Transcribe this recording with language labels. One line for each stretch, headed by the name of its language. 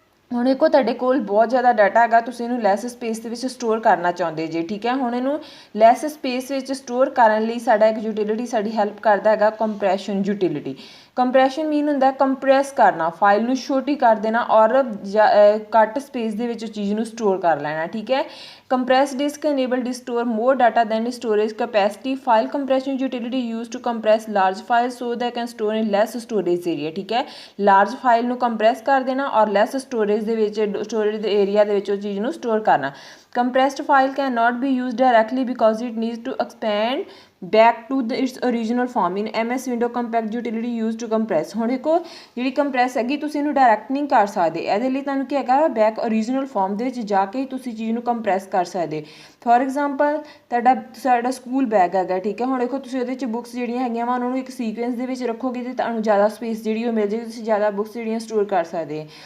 Punjabi: ਹੁਣ ਦੇਖੋ ਤੁਹਾਡੇ ਕੋਲ ਬਹੁਤ ਜ਼ਿਆਦਾ ਡਾਟਾ ਹੈਗਾ, ਤੁਸੀਂ ਇਹਨੂੰ ਲੈਸ ਸਪੇਸ ਦੇ ਵਿੱਚ ਸਟੋਰ ਕਰਨਾ ਚਾਹੁੰਦੇ ਜੇ। ਠੀਕ ਹੈ, ਹੁਣ ਇਹਨੂੰ ਲੈਸ ਸਪੇਸ ਵਿੱਚ ਸਟੋਰ ਕਰਨ ਲਈ ਸਾਡਾ ਇੱਕ ਯੂਟਿਲਿਟੀ ਸਾਡੀ ਹੈਲਪ ਕਰਦਾ ਹੈਗਾ, ਕੰਪਰੈਸ਼ਨ ਯੂਟਿਲਿਟੀ। ਕੰਪਰੈਸ਼ਨ ਮੀਨ ਹੁੰਦਾ ਕੰਪਰੈਸ ਕਰਨਾ, ਫਾਈਲ ਨੂੰ ਛੋਟੀ ਕਰ ਦੇਣਾ ਔਰ ਘੱਟ ਸਪੇਸ ਦੇ ਵਿੱਚ ਚੀਜ਼ ਨੂੰ ਸਟੋਰ ਕਰ ਲੈਣਾ। ਠੀਕ ਹੈ,
English: Compress disk enable to store more data than storage capacity. File compression utility used to compress large files so they can store in less storage area.
Punjabi: ਠੀਕ ਹੈ, ਲਾਰਜ ਫਾਈਲ ਨੂੰ ਕੰਪਰੈਸ ਕਰ ਦੇਣਾ ਔਰ ਲੈਸ ਸਟੋਰੇਜ ਦੇ ਵਿੱਚ ਸਟੋਰੇਜ ਦੇ area ਦੇ ਵਿੱਚ ਉਹ ਚੀਜ਼ ਨੂੰ ਸਟੋਰ ਕਰਨਾ।
English: Compressed file cannot be used directly because it needs to expand back to its original form in MS Window Compact utility used to compress।
Punjabi: ਹੁਣ ਦੇਖੋ ਜਿਹੜੀ ਕੰਪਰੈਸ ਹੈਗੀ ਤੁਸੀਂ ਇਹਨੂੰ ਡਾਇਰੈਕਟ ਨਹੀਂ ਕਰ ਸਕਦੇ, ਇਹਦੇ ਲਈ ਤੁਹਾਨੂੰ ਕੀ ਹੈਗਾ, ਬੈਕ ਓਰੀਜਨਲ ਫਾਰਮ ਦੇ ਵਿੱਚ ਜਾ ਕੇ ਤੁਸੀਂ ਚੀਜ਼ ਨੂੰ ਕੰਪਰੈਸ ਕਰ ਸਕਦੇ।
English: for example
Punjabi: ਸਾਡਾ ਸਕੂਲ ਬੈਗ ਹੈਗਾ। ਠੀਕ ਹੈ, ਹੁਣ ਦੇਖੋ ਤੁਸੀਂ ਉਹਦੇ 'ਚ ਬੁੱਕਸ ਜਿਹੜੀਆਂ ਹੈਗੀਆਂ ਵਾ ਉਹਨਾਂ ਨੂੰ ਇੱਕ ਸੀਕੁਐਂਸ ਦੇ ਵਿੱਚ ਰੱਖੋਗੇ ਅਤੇ ਤੁਹਾਨੂੰ ਜ਼ਿਆਦਾ ਸਪੇਸ ਜਿਹੜੀ ਉਹ ਮਿਲ ਜਾਏਗੀ, ਤੁਸੀਂ ਜ਼ਿਆਦਾ ਬੁੱਕਸ ਜਿਹੜੀਆਂ ਸਟੋਰ ਕਰ ਸਕਦੇ।